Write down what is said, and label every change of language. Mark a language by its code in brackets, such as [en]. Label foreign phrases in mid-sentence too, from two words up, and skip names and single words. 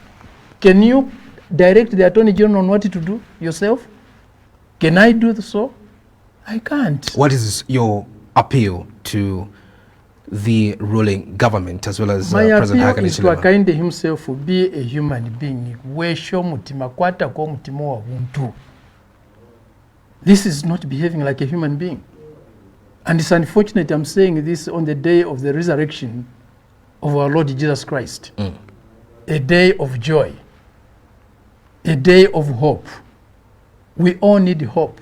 [en] Can you direct the Attorney General on what to do yourself? Can I do so? I can't. What is your appeal to the ruling government as well as My President appeal Hakainde is to Hichilema? Hakainde himself be a human being. [bem] Wesho mutima kwata kwa mutima wa buntu. [en] This is not behaving like a human being. And it's unfortunate I'm saying this on the day of the resurrection of our Lord Jesus Christ. A day of joy. A day of hope. We all need hope.